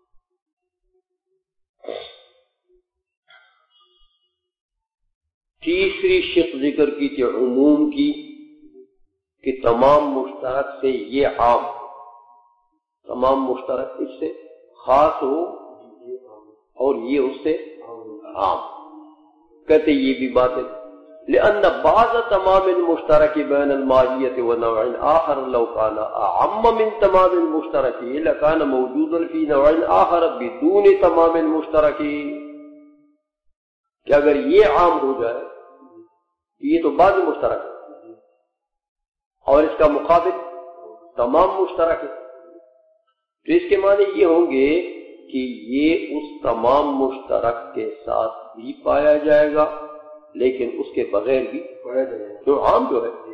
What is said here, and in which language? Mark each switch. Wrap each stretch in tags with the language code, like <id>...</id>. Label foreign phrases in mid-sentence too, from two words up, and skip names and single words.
<ur>تیسری شق ذکر کی تھی عموم کی کہ تمام مشترک سے یہ عام، تمام مشترک اس سے خاص ہو اور یہ اس سے عام. کہتے یہ بھی باطل،</ur> <ar>لأن بعض تمام المشترک بین الماہیت و نوع آخر لو کان اعم من تمام المشترک لکان موجودا فی نوع آخر بدون تمام المشترک.</ar> <ur>کہ اگر یہ عام ہو جائے یہ تو بعض مشترک ہے اور اس کا مقابل تمام مشترک ہے، تو اس کے معنی یہ ہوں گے کہ یہ اس تمام مشترک کے ساتھ بھی پایا جائے گا لیکن اس کے بغیر بھی پایا جائے گا جو عام جو ہے.</ur>